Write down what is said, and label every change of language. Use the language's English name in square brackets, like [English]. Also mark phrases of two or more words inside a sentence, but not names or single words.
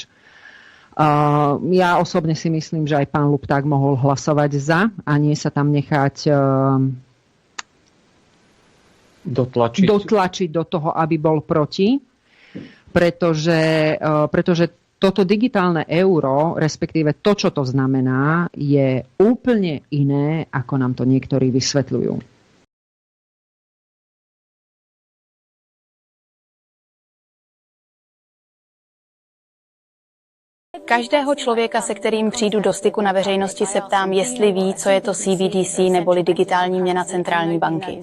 [Slovak] Ja osobne si myslím, že aj pán Lupták mohol hlasovať za a nie sa tam nechať dotlačiť do toho, aby bol proti, pretože toto digitálne euro, respektíve to, čo to znamená, je úplne iné, ako nám to niektorí vysvetľujú. [Czech] Každého člověka, se kterým přijdu do styku na veřejnosti, se ptám, jestli ví, co je to CBDC neboli digitální měna centrální banky.